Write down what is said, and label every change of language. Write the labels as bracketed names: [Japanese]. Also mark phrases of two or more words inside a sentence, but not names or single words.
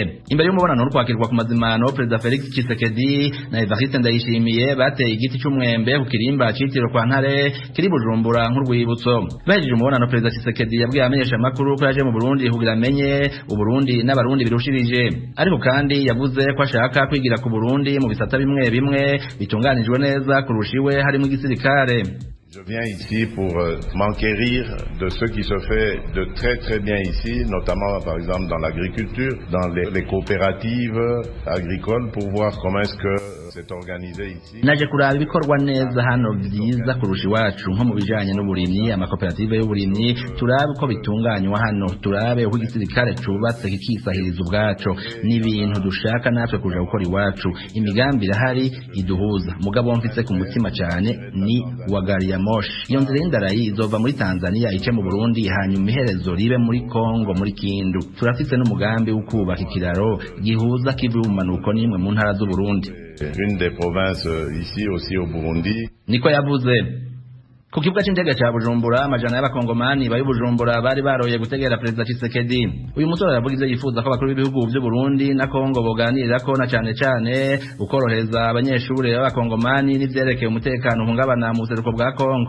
[Rundi] Imbere y'umubonano wo kwakirwa ku mazimano, President Felix Tshisekedi na Evariste Ndayishimiye bateye igiti c'umwembe ku kirimba citiriwe kwa Ntare kiri Bujumbura nk'urwibutso. Bahejeje umubonano, President Tshisekedi yabwiye amenyesha amakuru ko yaje mu Burundi kugira amenye Uburundi n'abarundi birushirije, ariko kandi yavuze ko ashaka kwigira ku Burundi mu bisata bimwe bimwe bitunganijwe neza kurushiwe harimo igisirikare. [French] Je viens ici pour m'enquérir de ce qui se fait de très très bien ici, notamment par exemple dans l'agriculture, dans les coopératives agricoles, pour voir comment est-ce que c'est organisé ici. [Rundi] Naje kuraba ibikorwa neza hano byiza kurusha iwacu nko mu bijanye n'uburimyi, amakoperative y'uburimyi, turabe uko bitunganywa hano, turabe uko igisirikare cubatse kikisahiriza ubwaco, n'ibintu dushaka natwe kuja gukora iwacu. Imigambi irahari iduhuza, mugabo mfise ku mutima cyane ni wa gari ya moshi. Iyo nzira y'indarayi izova muri Tanzania ice mu Burundi, hanyuma iherezo ribe muri Kongo muri Kindu. Turafise n'umugambi wo kubaka ikiraro gihuza kivu mu manuko n'imwe mu ntara z'u Burundi. [French] Une des provinces ici aussi au Burundi. [Rundi] Niko yavuze. Ku kibuga c'indege ca Bujumbura, amajana y'abakongomani bari Bujumbura bari baroye gutegera President Tshisekedi. Uyu mutora yavuga ivyo yifuza ko abakuru b'ibihugu by'u Burundi na Kongo boganirira ko, na cyane ukoroheza abanyeshuri b'abakongomani n'ivyerekeye umutekano hungabana mu buseruko bwa Kongo.